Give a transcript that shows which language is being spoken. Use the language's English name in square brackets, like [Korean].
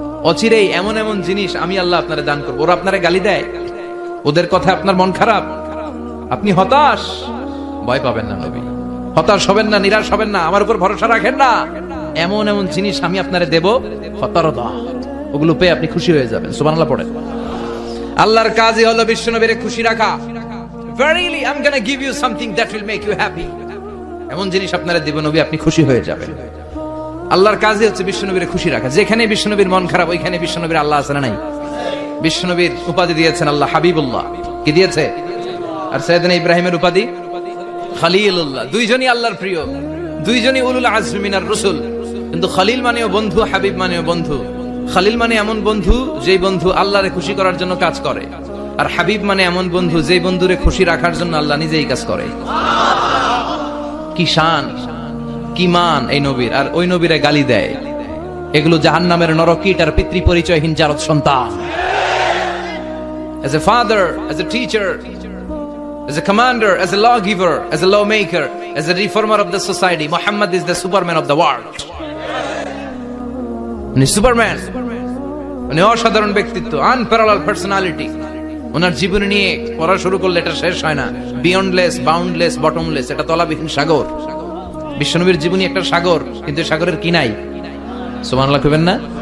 [Bangla] অচিরেই এমন এমন জিনিস আমি আল্লাহ আপনারে দান করবো। ওরা আপনারে গালি দেয়, ওদের কথা আপনার মন খারাপ, আপনি হতাশ, ভয় পাবেন না নবী, হতাশ হবেন না, নিরাশ হবেন না, আমার উপর ভরসা রাখেন না। এমন এমন জিনিস আমি আপনারে দেব, ফাতারদা, ওগুলো পেয়ে আপনি খুশি হয়ে যাবেন। সুবহানাল্লাহ পড়েন। আল্লাহর কাজই হলো বিশ্বনবীরে খুশি রাখা। [English] Verily I'm gonna give you something that will make you happy. [Bangla] এমন জিনিস আপনারে দেব নবী, আপনি খুশি হয়ে যাবেন। আল্লাহর কাজই হচ্ছে বিশ্বনবীরে খুশি রাখা। যেখানে বিশ্বনবীর মন খারাপ, ওইখানে বিশ্বনবীর আল্লাহ আছে না নাই? বিশ্বনবীর উপাধি দিয়েছেন আল্লাহ হাবিবুল্লাহ। কি দিয়েছে? আর সাইয়েদনা ইব্রাহিমের উপাধি খলিলুল্লাহ। দুইজনই আল্লাহর প্রিয়, দুইজনই [Arabic] উলুল আজমি মিনার রাসূল। [Bangla] কিন্তু খলিল মানেও বন্ধু, হাবিব মানেও বন্ধু। খলিল মানে এমন বন্ধু যেই বন্ধু আল্লাহরে খুশি করার জন্য কাজ করে, আর হাবিব মানে এমন বন্ধু যেই বন্ধুরে খুশি রাখার জন্য আল্লাহ নিজেই কাজ করে। কি শান, কি মান এই নবীর! আর ওই নবীরে গালি দেয়। এগুলো জাহান্নামের নরকীট আর পিতৃ পরিচয়হীন জারদ সন্তান। [English] As a father, as a teacher, as a commander, as a lawgiver, as a lawmaker, as a reformer of the society. Muhammad is the Superman of the world. [Bangla] উনি সুপারম্যান, উনি অসাধারণ ব্যক্তিত্ব, [English] Unparallel personality. [Bangla] ওনার জীবন নিয়ে পড়া শুরু করলে এটা শেষ হয় না। [English] beyondless, boundless, bottomless, [Bangla] এটা তলাবিহীন সাগর। বিশ্বনবীর জীবনী একটা সাগর, কিন্তু সাগরের কি নাই? সুবহানাল্লাহ কইবেন না?